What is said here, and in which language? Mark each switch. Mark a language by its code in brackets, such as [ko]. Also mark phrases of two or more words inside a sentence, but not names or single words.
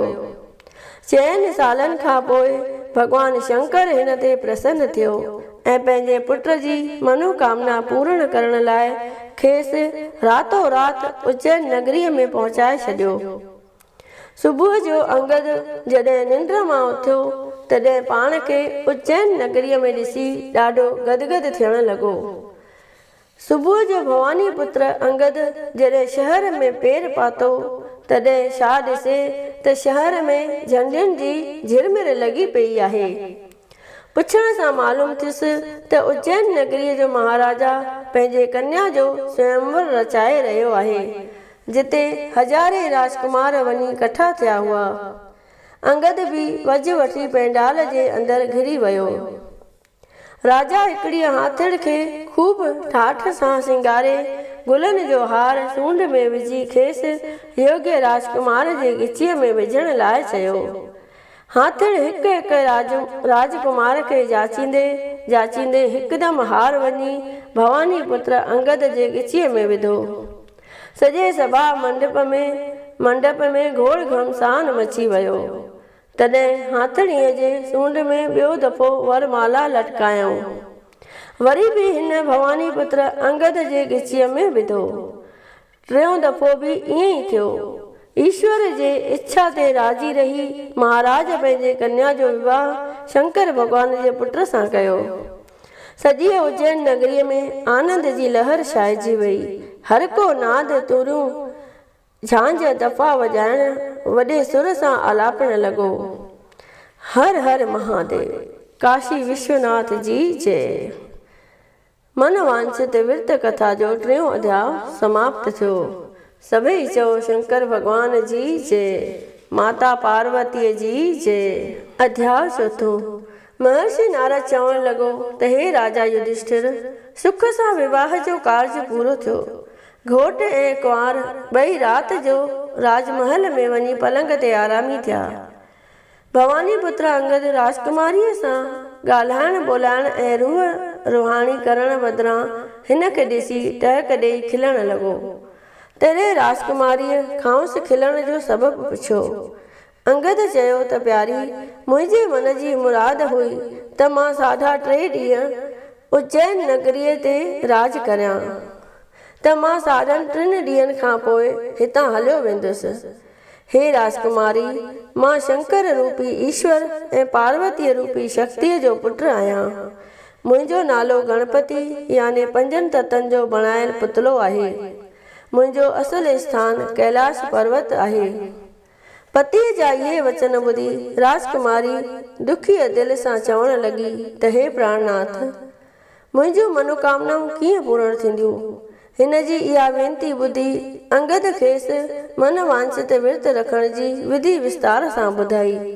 [sd] चइनि सालनि खां पोइ भॻवान शंकर हिन ते प्रसन्न थियो ऐं पंहिंजे पुट जी मनोकामना पूर्ण करण लाइ खेसि रातो रात उज्जैन नगरीअ में पहुचाए छॾियो। सुबुह जो अंगद जॾहिं निंड मां उथियो तॾहिं पाण खे उज्जैन नगरीअ में ॾिसी ॾाढो गदगद थियण लॻो। सुबुह जो भवानी पुत्र अंगद जॾहिं शहर में पेर पातो तॾहिं छा ॾिसे त शहर में झंडियुनि जी झिरमिर लॻी पई आहे। पुछण सां मालूम थियुसि त उज्जैन नगरीअ जो महाराजा पंहिंजे कन्या जो स्वयंवर रचाए रहियो आहे, जिते हज़ारे राजकुमार वञी कठा थिया हुआ। अंगद बि वज वठी पेंडाल जे अंदरि घिरी वियो। राजा हिकिड़ीअ हाथिड़ खे खूब ठाठ सां सिंगारे गुलनि जो हार सूंड में विझी खेसि योग्य राजकुमार जे गिचीअ में विझण लाइ चयो। हाथिड़ हिकु हिकु राजकुमार खे जाचींदे हिकदमि हार वञी भवानी पुत्र अंगद जे गिचीअ में विधो। सॼे सभा मंडप में घोड़ घमसान मची वियो। तॾहिं हाथड़ीअ जे सूंड में ॿियो दफ़ो वरमाला लटकायऊं। वरी बि हिन भवानी पुत्र अंगद जे गिचीअ में विधो। टियों दफ़ो बि ईअं ई थियो। ईश्वर जे इच्छा ते राज़ी रही महाराज पंहिंजे कन्या जो विवाह शंकर भॻवान जे पुट सां कयो। सॼी उज्जैन नगरीअ में आनंद जी लहर छाइजी वई। हर को नाद तुरियूं झांझ दफ़ा वॼाइण वॾे सुर सां आलापण लॻो। हर हर महादेव, काशी विश्वनाथ जी जय। मन वांछित विर्त कथा जो 3 अध्याय समाप्त थियो। सभई चओ शंकर भॻवान जी जय, माता पार्वतीअ जी जय। अध्याय 4। महर्षि नारद चवण लॻो त हे राजा युधिष्ठिर, सुख सां विवाह जो कार्य पूरो थियो। घोट ऐं कुंवार ॿई राति जो राजमहल में वञी पलंग ते आरामी थिया। भवानी पुत्र अंगद राजकुमारीअ सां ॻाल्हाइण ॿोलाइण ऐं रूहाणी करण बदिरां हिन खे ॾिसी टहिक ॾेई खिलण लॻो। तॾहिं राजकुमारीअ खांसि खिलण जो सबबु पुछियो। अंगद चयो त प्यारी, मुंहिंजे मन जी मुराद हुई त मां 3.5 ॾींहं उज्जैन नगरीअ ते राज करियां, त मां 3.5 ॾींहंनि खां पोइ हितां हलियो वेंदुसि। हे राजकुमारी, मां शंकर रूपी ईश्वर ऐं पार्वतीअ रूपी शक्तिअ जो पुटु आहियां। मुंहिंजो नालो गणपति याने 5 तत्वनि जो बणायल पुतलो आहे। मुंहिंजो असुल स्थान कैलाश पर्वत आहे। पतीअ जा इहे वचन ॿुधी राजकुमारी दुखीअ दिलि सां चवण लॻी त हे प्राणनाथ, मुंहिंजूं मनोकामनाऊं कीअं पूर्ण थींदियूं। हिन जी इहा वेनती ॿुधी अंगद खेसि मन वांछित विर्त रखण जी विधि विस्तार सां ॿुधाई।